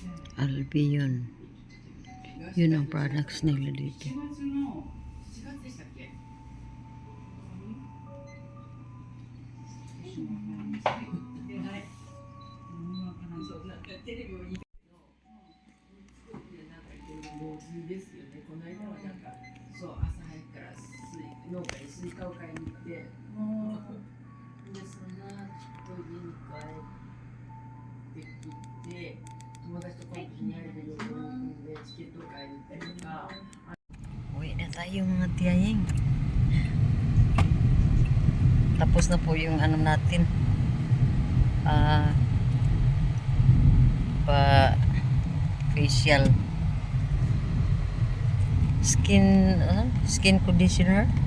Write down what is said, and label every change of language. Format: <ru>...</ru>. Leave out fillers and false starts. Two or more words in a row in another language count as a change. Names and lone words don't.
<tl>Albion. Yun ang products nila dito.</tl> <ja>4月の4月でしたっけそう、朝早くから農家にスイカを買いに行って、で、その後家に帰ってきて、友達とコンビニ入る旅行に行くんで、チケットを買いに行ったりとか、</ja> <tl>Uwi na tayo mga tiyaying. Tapos na po yung ano natin.</tl> <en>Pa facial skin conditioner.</en>